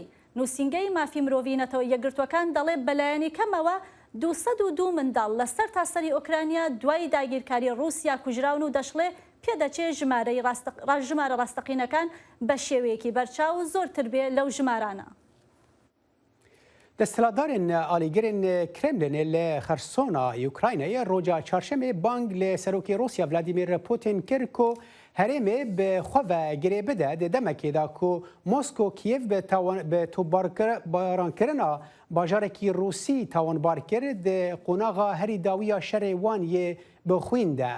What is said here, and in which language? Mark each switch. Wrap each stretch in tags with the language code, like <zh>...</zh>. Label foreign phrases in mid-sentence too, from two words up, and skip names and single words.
<ckb>نووسینگەی مافی مرۆڤینەتەوە یەکگرتوەکان دەڵێ بەلایەنی کەمەوە 202 منداڵ لەسەر تاسەری ئۆکرانیا دوای داگیرکاری رووسیا کوژراون و دەشڵێ پێدەچێت ژمارە ڕاستەقینەکان بە شێوەیەکی بەرچاو زۆرتر بێ لەو ژمارانە.</ckb> <ku>دەستهڵاتدارên alîgirên Kremlinê li Xersona Ukraynayê roja çarşemê bang li serokê Rûsya Vladimir Putin kir ku herêmê bi xwe ve girê bide di demekê da ku Moskw Kiev bi topbarankirina bajarekî Rûsî tawanbar kir di qonaxa herî dawiya şerê wan yê bixwîn de.</ku>